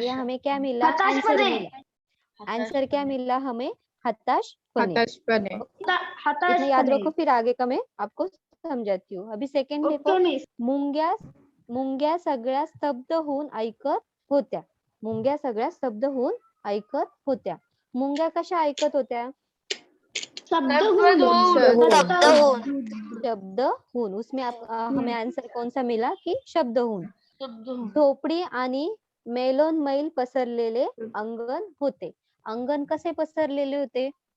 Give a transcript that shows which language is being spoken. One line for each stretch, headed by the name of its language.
Hindi: ये हमें क्या मिला आंसर मिला. आंसर क्या मिला हमें हताशपणे. इतना याद रखो फिर आगे का मैं आपको समझाती हूँ. अभी सेकंड देखो
Marathi: मुंग्या सगळ्या स्तब्ध होऊन ऐकत होत्या. मुंग्या सगळ्या स्तब्ध होऊन ऐकत होत्या. मुंग्या कशा ऐकत होत्या. शब्द होऊन.
Hindi: उसमें हमें आंसर कौन सा मिला कि
Marathi: शब्द होऊन. झोपडी आणि मैलोन मैल पसरलेले अंगण होते. अंगण कसे पसरलेले होते.